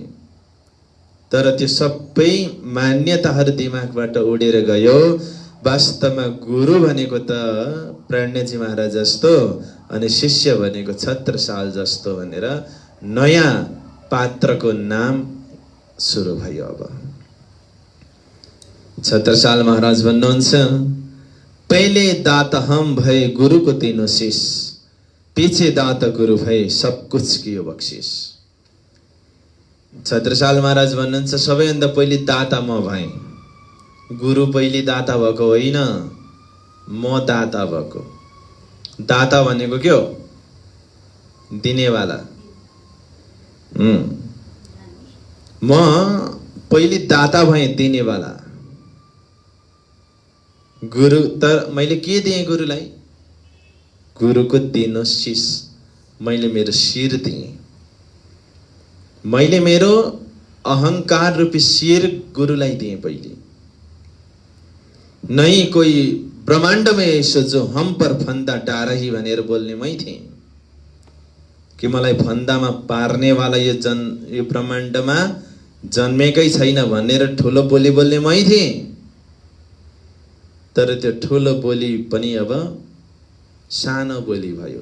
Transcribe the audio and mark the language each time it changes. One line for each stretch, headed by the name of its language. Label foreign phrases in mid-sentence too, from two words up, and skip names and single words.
Nepali: तर त्यो सबै मान्यताहरू दिमागबाट उडेर गयो वास्तवमा गुरु भनेको त प्रणयजी महाराज जस्तो अनि शिष्य भनेको छत्रसाल जस्तो भनेर नयाँ पात्रको नाम सुरु भयो। अब छत्रसाल महाराज भन्नुहुन्छ,
Hindi: पहले दात हम भए गुरु को तीनों शीश, पीछे दात गुरु भए सब कुछ कियो बख्शिस।
Nepali: छत्रसाल महाराज भन्नुहुन्छ, सबैभन्दा पहिले दाता म भए, गुरु पहिले दाता भएको होइन, म दाता भएको। दाता भनेको के हो? दिनेवाला। म पहिले दाता भए, दिनेवाला। गुरु त मैले के दिएँ गुरुलाई?
Hindi: गुरुको तीनों शीश,
Nepali: मैले मेरो शिर दिएँ। मैले मेरो अहंकार रूपी शिर गुरुलाई दिएँ पहिले।
Hindi: नहीं कोई ब्रह्मांड में ऐसो जो हम पर फंदा डारही
Nepali: भनेर बोल्ने मै थिएँ कि मलाई फन्दामा पार्ने वाला यो ब्रह्माण्डमा जन्मेकै छैन भनेर ठुलो बोली बोल्ने मै थिएँ। तर त्यो ठुलो बोली पनि अब सानो बोली भयो।